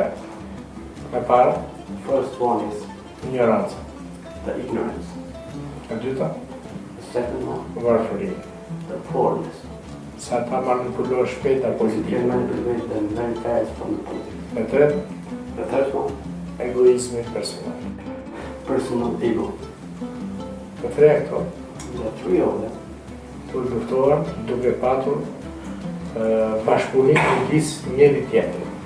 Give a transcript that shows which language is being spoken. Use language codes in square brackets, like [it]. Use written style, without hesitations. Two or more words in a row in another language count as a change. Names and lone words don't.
[sq] E para, [en] First one is [sq] ignoranca. [en] the ignorance. [sq] E dyta, [en] The second one, [sq] varfëria. [en] the poorness. [sq] Sa ta manipulosh shpejt apo [en] You can manipulate them very fast from the politics. [sq] E tretë, [en] The third one, [sq] egoizmi personal. [en] personal ego. [sq] Të tre këto, [en] The three of them [sq] të luftohen duke patur bashkëpunim midis njëri tjetrit.